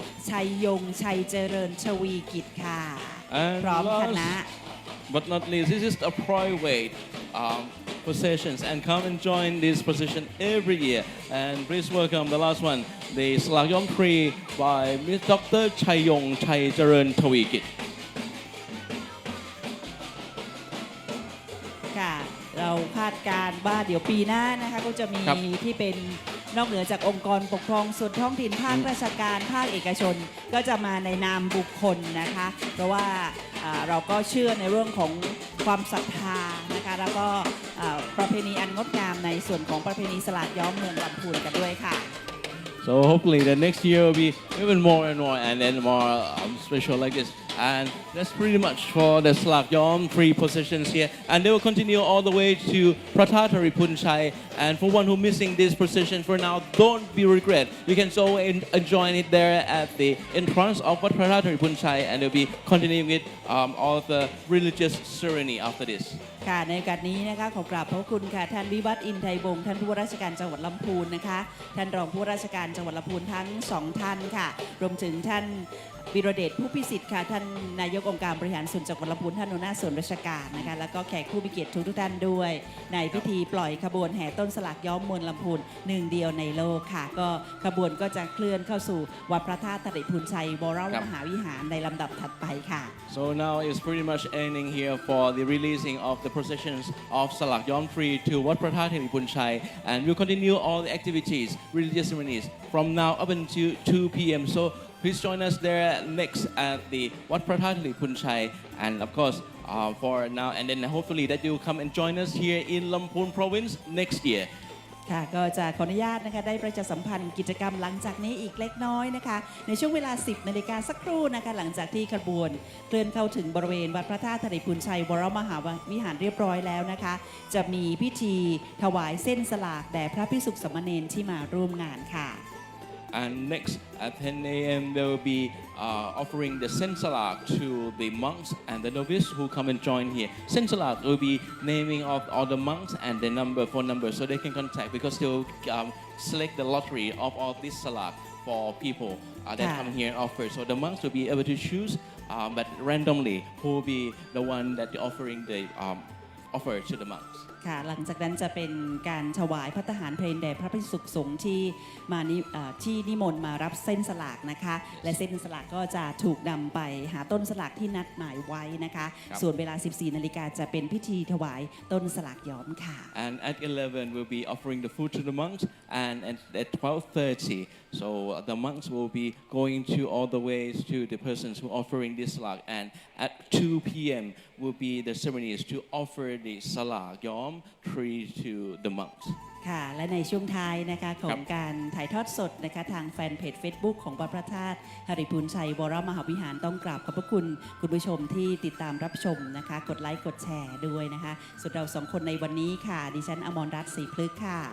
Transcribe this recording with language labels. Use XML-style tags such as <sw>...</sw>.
<th>ชัยยงชัยเจริญชวีกิจค่ะพร้อมคณะ</th> <en>But not least this is a private processions and come and join this procession every year and please welcome the last one the Salak Yom Tree by Dr. Chayong Chai Jaran Tawikit</en> <th>ค่ะเราคาดการว่าเดี๋ยวปีหน้านะคะก็จะมีที่เป็นนอกเหนือจากองค์กรปกครองส่วนท้องถิ่นภาคราชการภาคเอกชนก็จะมาในนามบุคคลนะคะเพราะว่าเราก็เชื่อในเรื่องของความศรัทธานะคะแล้วก็ประเพณีอันงดงามในส่วนของประเพณีสลากย้อมเมืองลำพูนกันด้วยค่ะ</th> <en>So hopefully the next year will be even more and more and then more special like this. And that's pretty much for the Salak Yom 3 processions here. And they will continue all the way to Pratatari Punchai. And for one who missing this procession for now, don't be regret. You can so enjoy it there at the entrance of Pratatari Punchai and they'll be continuing with all the religious ceremony after this.</en> <th>ค่ะในโอกาสนี้นะคะขอกราบพระคุณค่ะท่านวิวัฒน์อินไทยวงศ์ท่านผู้ว่าราชการจังหวัดลำพูนนะคะท่านรองผู้ว่าราชการจังหวัดลำพูนทั้งสองท่านค่ะรวมถึงท่าน วิโรเดชผู้พิสิทธิ์ค่ะท่านนายกองค์การบริหารส่วนจังหวัดลำพูนท่านหัวหน้าส่วนราชการนะคะแล้วก็แขกผู้มีเกียรติทุกท่านด้วย ในพิธีปล่อยขบวนแห่ต้นสลากย้อมเมืองลำพูนหนึ่งเดียวในโลกค่ะก็ขบวนก็จะเคลื่อนเข้าสู่วัดพระธาตุธริพูนชัยวรมหาวิหารในลำดับถัดไปค่ะ</th> <en>So now it's pretty much ending here for the releasing of the processions of Salak Yom Tree to Wat Prathat Tharipunchai, and we'll continue all the activities, religious ceremonies from now up until 2 p.m. So please join us there next at the Wat Prathat Tharipunchai, and of course for now, and then hopefully that you'll come and join us here in Lamphun Province next year.</en> <th>ค่ะก็จะขออนุญาตนะคะได้ประชาสัมพันธ์กิจกรรมหลังจากนี้อีกเล็กน้อยนะคะในช่วงเวลา 10 นาฬิกาสักครู่นะคะหลังจากที่ขบวนเคลื่อนเข้าถึงบริเวณวัดพระธาตุธริพูนชัยวรมหาวิหารเรียบร้อยแล้วนะคะจะมีพิธีถวายเส้นสลากแด่พระภิกษุสามเณรที่มาร่วมงานค่ะ</th> <en>And next at 10 a.m. there will be offering the sensalak to the monks and the novice who come and join here. Sensalak will be naming of all the monks and the phone number so they can contact because they will select the lottery of all this salak for people that come here and offer. So the monks will be able to choose, but randomly who will be the one that offering the offer to the monks.</en> <th>ค่ะหลังจากนั้นจะเป็นการถวายพระทหารเพลแด่พระภิกษุสงฆ์ที่มาที่นิมนต์มารับเส้นสลากนะคะและเส้นสลากก็จะถูกนำไปหาต้นสลากที่นัดหมายไว้นะคะส่วนเวลา 14 นาฬิกาจะเป็นพิธีถวายต้นสลากย้อมค่ะ</th> <en>And at 11 we'll be offering the food to the monks, and at 12:30 so the monks will be going to all the ways to the persons who offering this salak, and at 2 p.m. will be the ceremonies to offer the salak yom tree to the monks.</en> <th>ค่ะและในช่วงท้ายนะคะของการถ่ายทอดสดนะคะทางแฟนเพจ Facebook ของวัดพระธาตุธริพูนชัยวรมหาวิหารต้องกราบขอบพระคุณคุณผู้ชมที่ติดตามรับชมนะคะกดไลค์กดแชร์ด้วยนะคะส่วนเราสองคนในวันนี้ค่ะดิฉันอมรรัตน์ศรีพฤกษ์ค่ะ</th>